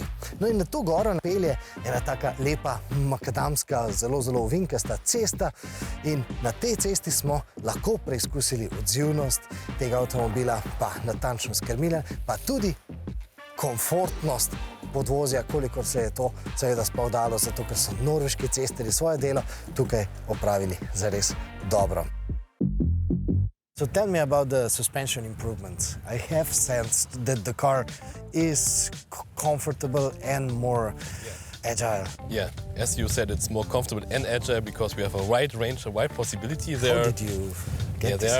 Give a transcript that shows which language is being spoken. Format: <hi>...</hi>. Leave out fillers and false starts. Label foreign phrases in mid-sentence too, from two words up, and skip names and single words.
<sl>No in na to goro napelje ena taka lepa makadamska, zelo ovinkasta cesta in na tej cesti smo lahko preizkusili odzivnost tega avtomobila, pa natančnost krmila, pa tudi komfortnost podvozja, kolikor se je to seveda sploh dalo, zato ker so norveški cestarji svoje delo tukaj opravili zares dobro.</sl> <en>So tell me about the suspension improvements. I have sensed that the car is comfortable and more agile. Yeah, as you said, it's more comfortable and agile because we have a wide range, a wide possibility there. How did you get this?</en>